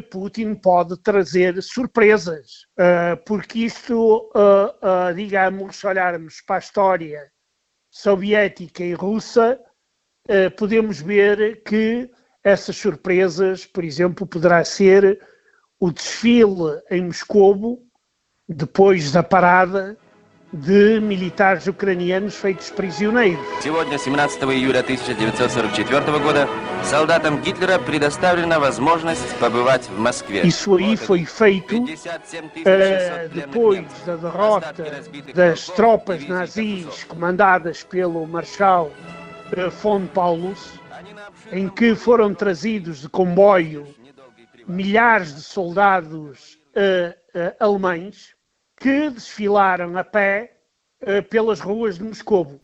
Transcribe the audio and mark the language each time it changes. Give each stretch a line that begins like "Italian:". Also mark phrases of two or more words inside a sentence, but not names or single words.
Portuguese: Putin pode trazer surpresas, porque isto, digamos, se olharmos para a história soviética e russa, podemos ver que essas surpresas, por exemplo, poderá ser o desfile em Moscovo, depois da parada de militares ucranianos feitos prisioneiros.
Russian: Сегодня, 17 июля 1944 года, солдатам Гитлера предоставлена возможность побывать в Москве.
Portuguese: Isso aí foi feito depois da derrota das tropas nazis comandadas pelo Marshal von Paulus, em que foram trazidos de comboio milhares de soldados alemães que desfilaram a pé pelas ruas de Moscovo.